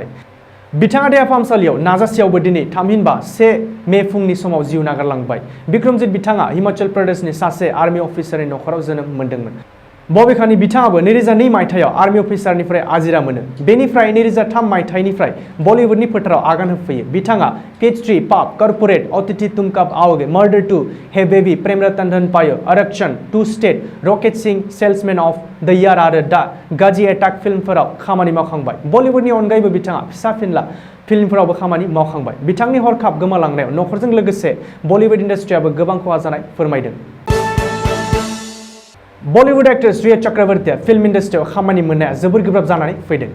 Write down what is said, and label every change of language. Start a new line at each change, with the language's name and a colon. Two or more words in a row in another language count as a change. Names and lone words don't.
Bodo: बिथाङा देहा फाहामसालियाव नाजासेयावबो दिनै थामहिनबा 1 मे फुंनि समाव जिउ नागारलांबाय। बिक्रमजित बिथाङा हिमाचल प्रदेशनि सासे आर्मि अफिसारनि नखराव जोनोम मोनदोंमोन। बबेखानि बिथाङाबो 2002 मायथाइयाव आर्मि अफिसारनिफ्राय आजिरा मोनो। बेनिफ्राय 2003 मायथाइनिफ्राय बलिउडनि फोथाराव आगान होफैयो। बिथाङा पेच3, पाप, कर्पोरेट, अतिथि तुम कब आओगे, मर्डर 2, हे बेबी, प्रेम रतन धन पायो, आरक्षण, 2 स्टेट, रकेट सिंह, सेल्समैन ऑफ द ईयर आरो दा गाजी एटाक फिल्मफोराव खामानि मावखांबाय। बलिउडनि अनगायैबो बिथाङा फिसा फिनला फिल्मफोरावबो खामानि मावखांबाय। बिथांनि हरखाब गोमालांनायाव नखरजों लोगोसे बलिउड इन्डास्ट्रियाबो गोबां खहा जानाय फोरमायदों। बलिउड एक्ट्रेस रिया चक्रवर्तीया फिल्म इन्डास्ट्रियाव खामानि मोननाया जोबोर गोब्राब जानानै फैदों।